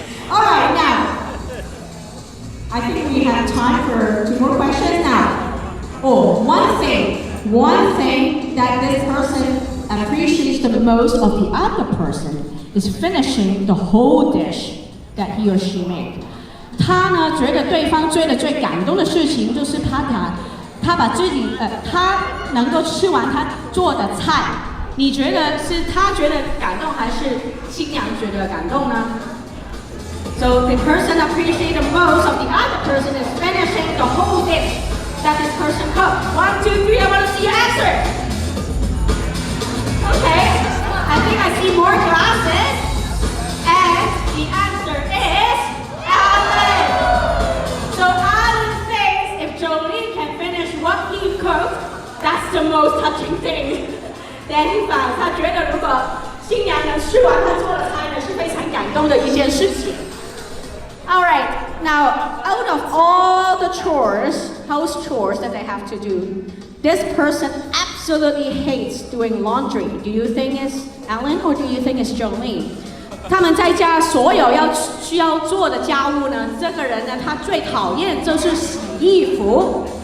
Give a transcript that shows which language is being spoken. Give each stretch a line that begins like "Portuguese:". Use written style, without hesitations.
English: All right, now. I think we have time for 2 more questions now. Oh, one thing that this person appreciates the most of the other person is finishing the whole dish that he or she made.
Chinese: 他呢觉得对方追的最感动的事情就是他把自己他能够吃完他做的菜。你觉得是他觉得感动还是新娘觉得感动呢？
English: So the person appreciated most of the other person is finishing the whole dish that this person cooked. 1, 2, 3, I want to see your answer. Okay, I think I see more glasses. And the answer is Allan. So Allan thinks if Jolene can finish what he cooked, that's the most touching thing that he found.
Chinese: 他觉得如果新娘能吃完他做的菜呢，是非常感动的一件事情。
English: Alright, now out of all the house chores that they have to do, this person absolutely hates doing laundry. Do you think it's Allan or do you think it's Jolene?
Chinese: 他们在家所有需要做的家务呢，这个人呢，他最讨厌就是洗衣服。